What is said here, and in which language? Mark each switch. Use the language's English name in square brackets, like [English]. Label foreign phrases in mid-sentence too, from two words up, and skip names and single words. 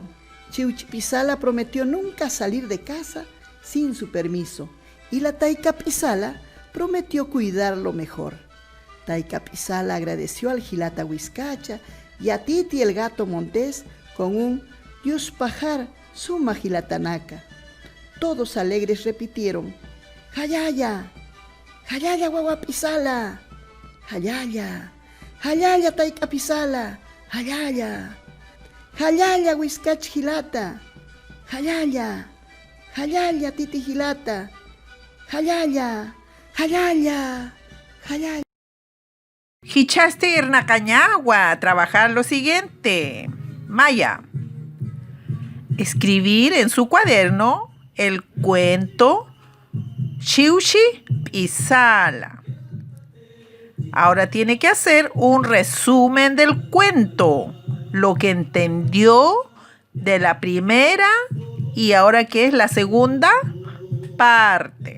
[Spanish] Chiuchipisala prometió nunca salir de casa sin su permiso y la Taycapisala prometió cuidarlo mejor. Taycapisala agradeció al Jilata Huizcacha y a Titi el gato montés con un [Aymara] Yuspahar suma Jilatanaka. [Spanish] Todos alegres repitieron: [Aymara] ¡Jayaya! ¡Jayaya guaguapisala! ¡Jayaya! ¡Jayaya Taycapisala! ¡Jayaya! ¡Jayaya Huizcach Jilata! ¡Jayaya! ¡Jayaya Titi Jilata! ¡Jayaya! ¡Jayaya! ¡Jayaya! Hichaste Irnacañagua [Spanish] a trabajar lo siguiente. Maya. Escribir en su cuaderno el cuento Chiuchipisala. Ahora tiene que hacer un resumen del cuento, lo que entendió de la primera y ahora que es la segunda parte.